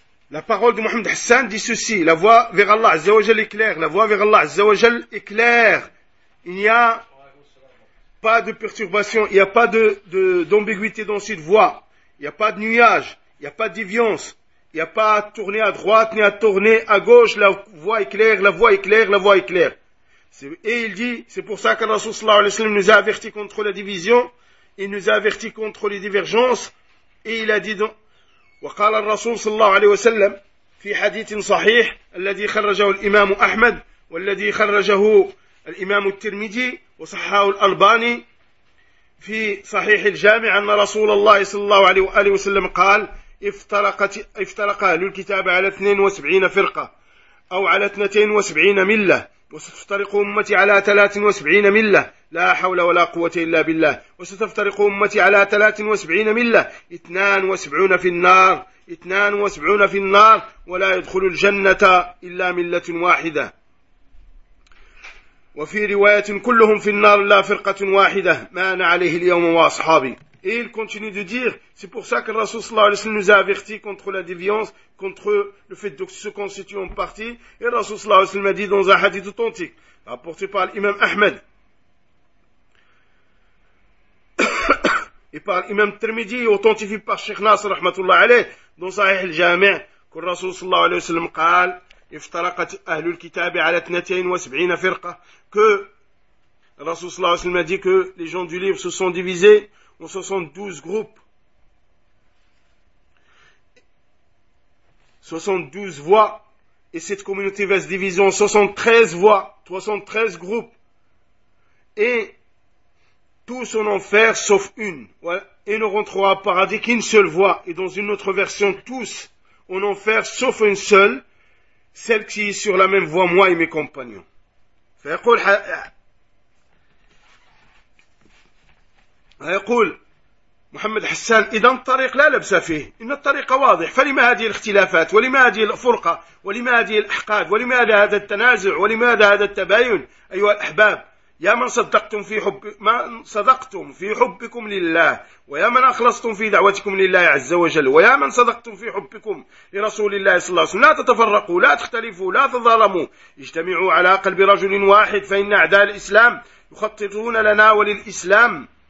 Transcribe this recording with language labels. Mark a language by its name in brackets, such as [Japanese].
[French] La parole de Mohamed Hassan dit ceci, la voie vers Allah Azza wa Jal est claire, la voie vers Allah Azza wa Jal est claire. Il n'y a pas de perturbation, il n'y a pas d'ambiguïté dans cette voie. n'y a pas de nuage, il n'y a pas de déviance, il n'y a pas à tourner à droite ni à tourner à gauche, la voie est claire, la voie est claire, la voie est claire. Et il dit, c'est pour ça que le Rasoul sallallahu alayhi wa sallam nous a avertis contre la division, il nous a avertis contre les divergences, et il a dit donc, [Arabic] وقال الرسول صلى الله عليه وسلم في حديث صحيح الذي خرجه الإمام أحمد والذي خرجه الإمام الترمذي وصححه الألباني في صحيح الجامع أن رسول الله صلى الله عليه وسلم قال افترق أهل الكتاب على 72 فرقة أو على 72 ملة وستفترق أمتي على 73 ملة لا حول ولا قوة إلا بالله وستفترق أمتي على 73 ملة 72 في النار 72 في النار ولا يدخل الجنة إلا ملة واحدة وفي رواية كلهم في النار لا فرقة واحدة ما أنا عليه اليوم وأصحابي. [French] Et il continue de dire, c'est pour ça que le Rasoul sallallahu alayhi wa sallam nous a avertis contre la déviance, contre le fait de se constituer en partie. Et le Rasoul sallallahu alayhi wa sallam a dit dans un hadith authentique, rapporté par l'imam Ahmed, et par l'imam Tirmidhi, authentifié par Sheikh Nasr, rahmatullah alayhi, dans Sahih al-Jami', que le Rasoul sallallahu alayhi wa sallam a dit, « [Arabic] Iftaraqat ahlul kitabi ala 72 firqa [French] » que le Rasoul sallallahu alayhi wa sallam a dit que les gens du livre se sont divisés, en 72 groupes, 72 voix, et cette communauté va se diviser en 73 voix, 73 groupes, et tous en enfer sauf une, et ne rentrera au paradis qu'une seule voix, et dans une autre version, tous en enfer sauf une seule, celle qui est sur la même voie, moi et mes compagnons. [Arabic] يقول محمد حسان إذا الطريق لا لبس فيه إن الطريق واضح فلما هذه الاختلافات ولما هذه الفرقة ولما هذه الأحقاد ولماذا هذا التنازع ولماذا هذا التباين أيها الأحباب يا من صدقتم في حب من صدقتم في حبكم لله ويا من أخلصتم في دعوتكم لله عز وجل ويا من صدقتم في حبكم لرسول الله صلى الله عليه وسلم لا تتفرقوا لا تختلفوا لا تظالموا اجتمعوا على قلب رجل واحد فإن أعداء الإسلام يخططون لنا وللإسلام